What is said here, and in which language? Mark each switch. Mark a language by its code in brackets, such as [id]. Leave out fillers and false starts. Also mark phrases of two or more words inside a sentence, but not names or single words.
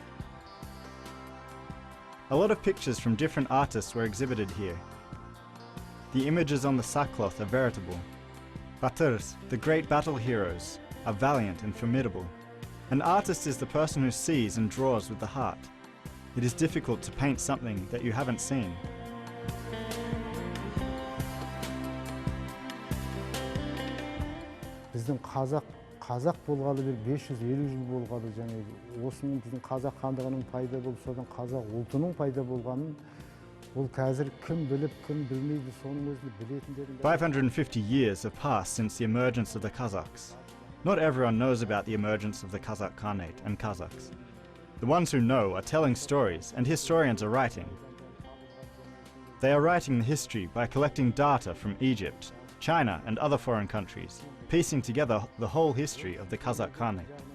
[en] A lot of pictures from different artists were exhibited here. The images on the sackcloth are veritable. Batyrs, the great battle heroes, are valiant and formidable. An artist is the person who sees and draws with the heart. It is difficult to paint something that you haven't seen. [kk] Біздің қазақ болғалы бір 550 жыл болғалы жаңағы осының біздің қазақ хандығының пайда болып содан қазақ ұлтының пайда болғанын ол қазір кім біліп кім білмейді соның өзінде білетіндерін [en] 550 years have passed since the emergence of the Kazakhs. Not everyone knows about the emergence of the Kazakh Khanate and Kazakhs. The ones who know are telling stories, and historians are writing. They are writing the history by collecting data from Egypt, China and other foreign countries, piecing together the whole history of the Kazakh Khanate.